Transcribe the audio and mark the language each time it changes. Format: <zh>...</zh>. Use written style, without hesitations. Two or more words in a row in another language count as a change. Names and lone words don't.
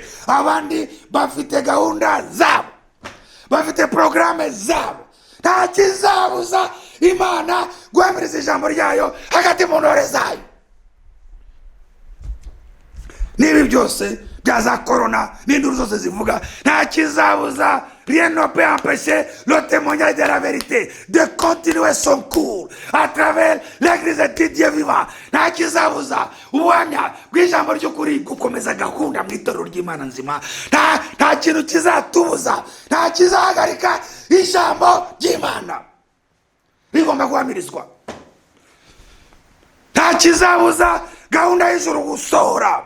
<rw>Abandi bafite gahunda zabo, bafite programme zabo. Nta kizabuza Imana guhamiriza ijambo ryayo hagati mu ntore zayo. Nibi byose byaza corona n'induru zose zivuga, nta kizabuza,</rw> <fr>rien ne peut empêcher le témoignage de la vérité de continuer son cours à travers l'église de Dieu vivant.</fr> <rw>Nta kizabuza ubuhamya bw'ijambo ry'ukuri gukomeza gahunda mu itorero ry'Imana nzima. Nta kintu kizatubuza, nta kizahagarika ijambo ry'Imana rigomba guhamirizwa. Nta kizabuza gahunda y'ijuru gusohora.</rw>